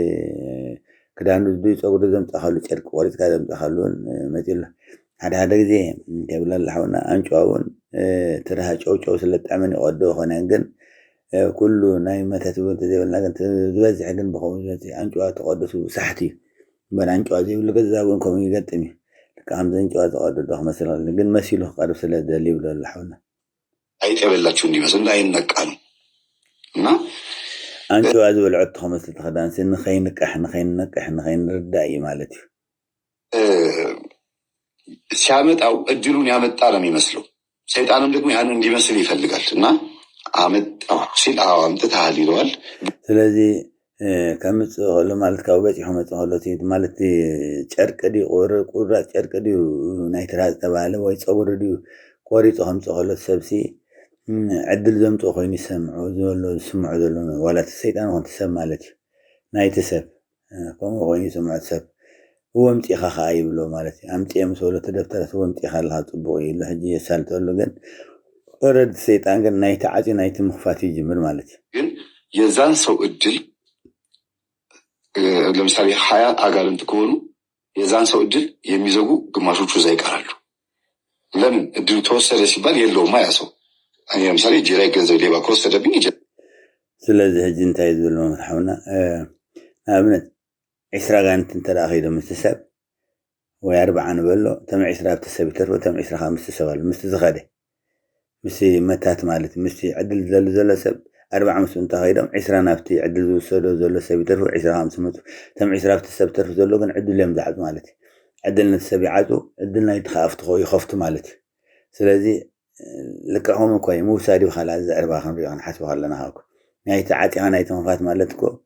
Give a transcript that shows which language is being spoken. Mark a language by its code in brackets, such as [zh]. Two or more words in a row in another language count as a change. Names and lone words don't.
[ti] ክዳኑ ድዩ ፀጉሪ ዘምፃእካሉ ጨርቂ ቆሪፅካ ዘምፃእካሉ እውን መፂኡ ኣሎ ሓደ ሓደ ግዜ እንተብላ ሓውና ኣንጭዋ እውን ትረሃ ጨውጨው ስለጣዕመን ይቆዶ ኾነ ግን ኩሉ ናይ መተት እውን ተዘይብልና ግን ዝበዝሕ ግን ብኸምኡ ዝበዝሕ ኣንጭዋ ተቆደሱ ሳሕቲ እዩ እምበር ኣንጭዋ ዘይብሉ ገዛ እውን ከምኡ ይገጥም እዩ ልካ ከምዚ ኣንጭዋ ዝቀደዶ ክመስል ግን መሲሉ ክቀርብ ስለ ዝደሊ ይብሎ ኣሎ ሓውና [am] አይጥ የበላችሁ እንዲመስል እንዳይነቃ ነው እና [ti] አንጭዋ ዝበልዖ ትመስል ተኸዳንሲ ንኸይንቃሕ ንኸይንርዳእ እዩ ማለት እዩ [am] ሲያመጣው እድሉን ያመጣ ነው የሚመስለው። ሰይጣንም ደግሞ ያን እንዲመስል ይፈልጋል እና አመጣው ሲል አምጥተሃል ይለዋል። [ti] ስለዚህ ከምጽእ ከሎ ማለት ካብ በፂሑ መጽእ ከሎ ማለት ጨርቂ ድዩ ቁራፅ ጨርቂ ድዩ ናይ ትራዝ ተባሃለ ወይ ፀጉሪ ድዩ ቆሪፁ ከምፅእ ከሎ ሰብሲ ዕድል ዘምፅኦ ኮይኑ ዝስምዖ ዘሎ ዋላ እቲ ሰይጣን ኮንቲ ሰብ ማለት እዩ ናይቲ ሰብ ከምኡ ኮይኑ ይስምዖ ሰብ ወምፂኻ ከዓ ይብሎ ማለት እዩ ኣምፂየ ምስ በሎ ተደብተረ ወምፂኻ ኣለካ ፅቡቅ እዩ ኢሉ ሕጂ የሳልጠሉ ግን ኦረዲ ሰይጣን ግን ናይቲ ዓፂ ናይቲ ምኽፋት ይጅምር ማለት እዩ [am] ግን የዛን ሰው እድል ለምሳሌ 20 አጋንንት ከሆኑ የዛን ሰው እድል የሚዘጉ ግማሾቹ እዛ ይቀራሉ። ለምን እድሉ ተወሰደ ሲባል የለውማ ያ ሰው እኔ ለምሳሌ እጄ ላይ ገንዘብ ሌባ ከወሰደብኝ [ti] ስለዚህ ሕጂ እንታይ ዝብሎ መርሓውና ንኣብነት 20 ኣጋንንት እንተደኣ ከይዶም ምስቲ ሰብ ወይ 40 ንበሎ እቶም 20 ኣብቲ ሰብ ይተርፉ እቶም 20 ከዓ ምስቲ ሰብ ኣሉ ምስቲ ዝኸደ ምስቲ መታት ማለት ምስቲ ዕድል ዘሎ ሰብ 40 ምስ እንተኸይዶም 20 ናብቲ ዕድል ዝወሰዶ ዘሎ ሰብ ይተርፉ 20 ከዓ ምስ መፁ እቶም 20 ኣብቲ ሰብ ተርፉ ዘሎ ግን ዕድል እዮም ዝዓፁ ማለት እዩ ዕድል ነቲ ሰብ ይዓፁ ዕድል ናይቲ ከዓ ይኸፍቱ ማለት እዩ ስለዚ ልክዕኹም እኮ ምውሳድ ይብካላ ዘዕርባ ክንሪኦ ክንሓስቦ ከለና ሃኩ ናይቲ ዓፂኻ ናይቲ ምኽፋት ማለት እኮ